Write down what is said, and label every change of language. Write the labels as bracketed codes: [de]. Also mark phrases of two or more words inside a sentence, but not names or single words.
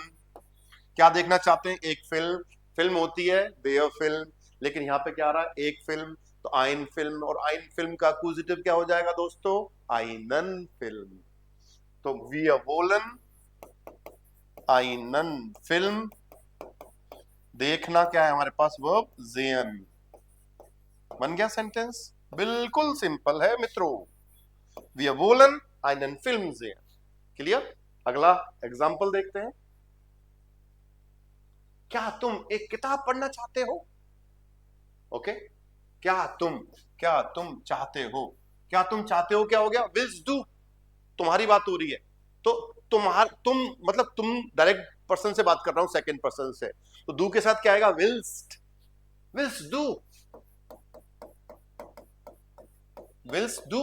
[hi] क्या देखना चाहते हैं, एक फिल्म, फिल्म होती है वेयर फिल्म, लेकिन यहाँ पे क्या आ रहा है, एक फिल्म, तो [de] ein Film, [hi] और [de] ein Film [hi] का एक्यूजेटिव क्या हो जाएगा दोस्तों, [de] einen Film. तो wir wollen einen Film. [hi] देखना क्या है हमारे पास, वर्ब ज़ेन। बन गया सेंटेंस, बिल्कुल सिंपल है मित्रों, [de] wir wollen einen Film sehen। क्लियर। [hi] अगला एग्जाम्पल देखते हैं, क्या तुम एक किताब पढ़ना चाहते हो। ओके, क्या तुम चाहते हो, क्या तुम चाहते हो, क्या हो गया, [de] willst du, [hi] तुम्हारी बात हो रही है, तो तुम मतलब तुम [en] direct person [hi] से बात कर रहा हूं, [en] second person [hi] से, तो डू के साथ क्या आएगा, [de] willst, willst du, willst du.